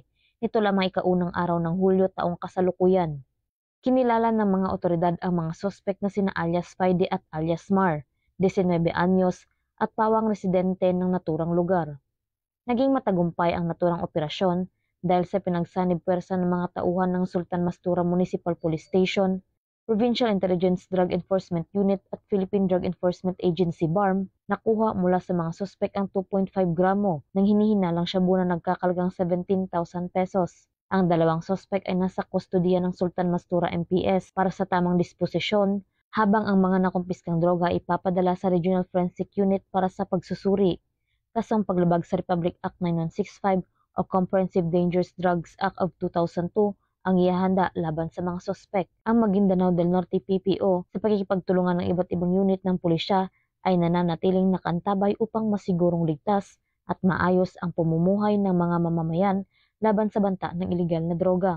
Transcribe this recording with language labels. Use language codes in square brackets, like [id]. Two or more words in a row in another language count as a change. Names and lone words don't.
[tl] Ito lamang ikaunang araw ng Hulyo taong kasalukuyan. Kinilala ng mga otoridad ang mga sospek na sina alias Spidey at alias Mar, 19 anyos at pawang residente ng naturang lugar. Naging matagumpay ang naturang operasyon dahil sa pinagsanib puwersa ng mga tauhan ng Sultan Mastura Municipal Police Station, Provincial Intelligence Drug Enforcement Unit at Philippine Drug Enforcement Agency BARM, nakuha mula sa mga sospek ang 2.5 gramo ng hinihinalang shabu na nagkakalagang 17,000 pesos. Ang dalawang sospek ay nasa kustodiya ng Sultan Mastura MPS para sa tamang disposisyon, habang ang mga nakumpiskang droga ipapadala sa Regional Forensic Unit para sa pagsusuri. Kasong paglabag sa Republic Act 9165 o Comprehensive Dangerous Drugs Act of 2002 ang ihahanda laban sa mga sospek. Ang Maguindanao del Norte PPO sa pakikipagtulungan ng iba't ibang unit ng pulisya ay nananatiling nakantabay upang masigurong ligtas at maayos ang pamumuhay ng mga mamamayan laban sa banta ng iligal na droga.